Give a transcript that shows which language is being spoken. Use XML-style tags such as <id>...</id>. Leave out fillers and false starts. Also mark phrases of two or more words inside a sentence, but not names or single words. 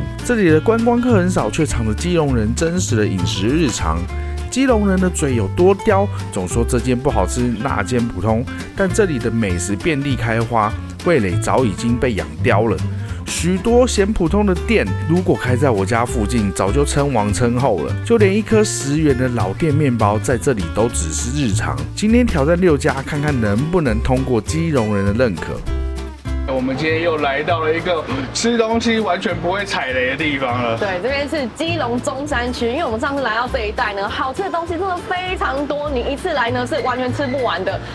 <zh>這裡的觀光客很少，卻藏着基隆人真實的飲食日常。基隆人的嘴有多刁，總說這間不好吃，那間普通。但這裡的美食遍地開花，味蕾早已經被養刁了。許多嫌普通的店，如果開在我家附近，早就稱王稱後了。就連一顆10元的老店麵包，在這裡都只是日常。今天挑戰6家，看看能不能通過基隆人的認可。我們今天又來到了一個吃東西完全不會踩雷的地方了。對，這邊是基隆中山區，因為我們上次來到這一帶呢，好吃的東西真的非常多，你一次來呢是完全吃不完的。</zh>